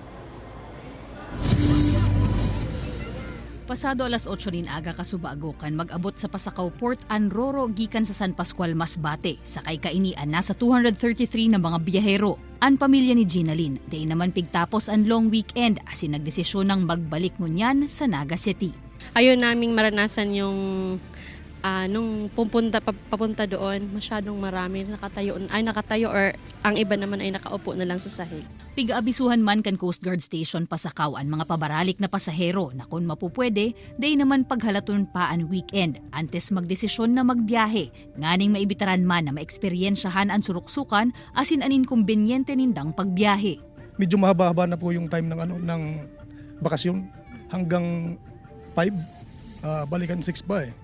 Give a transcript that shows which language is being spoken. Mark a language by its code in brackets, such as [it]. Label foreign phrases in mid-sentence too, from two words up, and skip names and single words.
[bik] Pasado alas 8 nin aga kasubagokan mag-abot sa Pasakaw Port ang Roro gikan sa San Pascual Masbate. Sakay kainian nasa 233 na mga biyahero. Ang pamilya ni Ginalyn, day naman pigtapos ang [en] long weekend [bik] asin nagdesisyon ng magbalik ngunyan sa Naga City. [tl] Ayaw naming maranasan yung nung papunta doon, masyadong marami nakatayo or ang iba naman ay nakaupo na lang sa sahig. [bik] Pigaabisuhan man kan Coast Guard Station Pasakaw ang mga pabaralik na pasahero na kung mapupwede, day naman paghalaton pa ang weekend antes magdesisyon na magbiyahe. Nganing maibitaran man na maeksperiensyahan ang suruksukan asin anin kumbenyente nindang pagbiyahe. [tl] Medyo mahaba-haba na po yung time ng bakasyon hanggang 5, balikan 6 pa eh.